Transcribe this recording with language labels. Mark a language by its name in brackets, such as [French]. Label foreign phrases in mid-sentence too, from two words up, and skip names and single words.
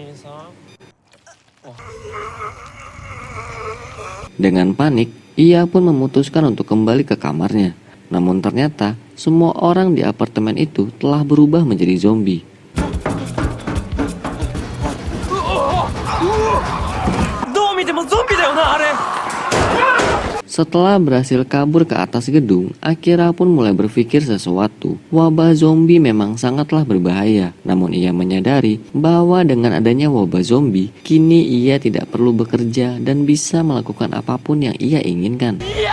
[Indonesian] Dengan panik, ia pun memutuskan untuk kembali ke kamarnya. Namun ternyata, semua orang di apartemen itu telah berubah menjadi zombie. [Japanese] どう見てもゾンビだよなあれ。 [Indonesian] Setelah berhasil kabur ke atas gedung, Akira pun mulai berpikir sesuatu. Wabah zombie memang sangatlah berbahaya. Namun ia menyadari bahwa dengan adanya wabah zombie, kini ia tidak perlu bekerja dan bisa melakukan apapun yang ia inginkan.